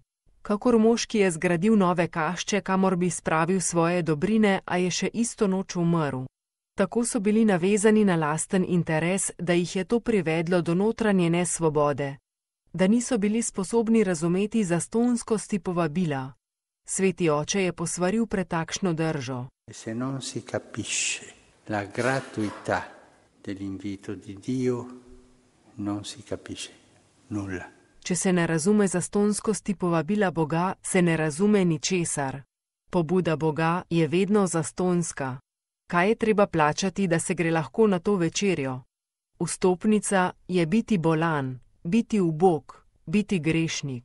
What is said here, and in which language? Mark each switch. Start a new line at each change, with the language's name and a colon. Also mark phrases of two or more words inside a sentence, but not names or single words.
Slovenian: Kakor mož, ki je zgradil nove kašče, kamor bi spravil svoje dobrine, a je še isto noč umrl. Tako so bili navezani na lasten interes, da jih je to privedlo do notranje nesvobode. Da niso bili sposobni razumeti zastonjskosti povabila. Sveti oče je posvaril pred takšno držo.
Italian: Se non si capisce la gratuità dell'invito di Dio, non si capisce nulla.
Slovenian: Če se ne razume zastonjskosti povabila Boga, se ne razume ničesar. Pobuda Boga je vedno zastonjska. Kaj je treba plačati, da se gre lahko na to večerjo? Vstopnica je biti bolan, biti ubog, biti grešnik.